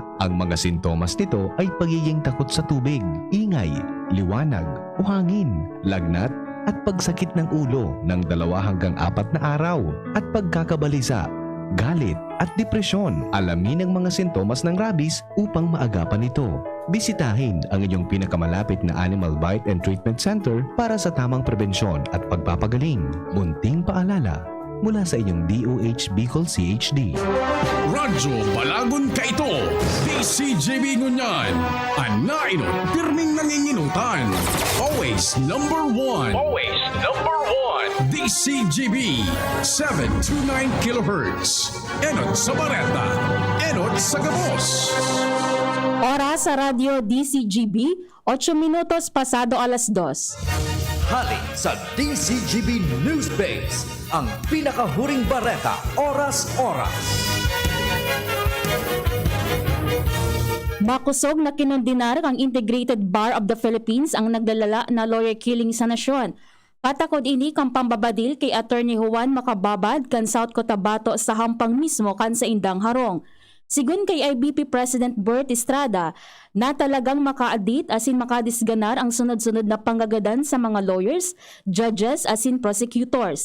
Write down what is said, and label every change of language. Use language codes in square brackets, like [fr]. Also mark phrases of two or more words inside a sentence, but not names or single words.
[tl] Ang mga sintomas nito ay pagiging takot sa tubig, ingay, liwanag o hangin, lagnat at pagsakit ng ulo ng 2 hanggang 4 na araw at pagkakabalisa, galit at depresyon. Alamin ang mga sintomas ng rabies upang maagapan ito. Bisitahin ang inyong pinakamalapit na Animal Bite and Treatment Center para sa tamang prebensyon at pagpapagaling. Munting paalala mula sa inyong DOH Bicol CHD. [bik] Radyo Balagon ka ito. DCJB Ngunyan. Anainot, pirming nanginginutan. [en] Always number one. Always number one. [bik] DCJB 729 kHz. Enot sa Bareta. Enot sa Gabos. Oras sa Radyo DCGB, 8 minutos pasado alas 2. Halik sa DCGB News Base, ang pinakahuring bareta, oras-oras. Makusog na kinondinar ang Integrated Bar of the Philippines ang naglalala na [en] lawyer killing [bik] sa nasyon. Patakod ini kang pambabadil kay Attorney Juan Macababad kan South Cotabato sa hampang mismo kan sa Indang Harong. Sigun kay IBP President Bert Estrada na talagang makaadit asin makadisganar ang sunod-sunod na panggagadan sa mga [en] lawyers, judges [bik] asin prosecutors.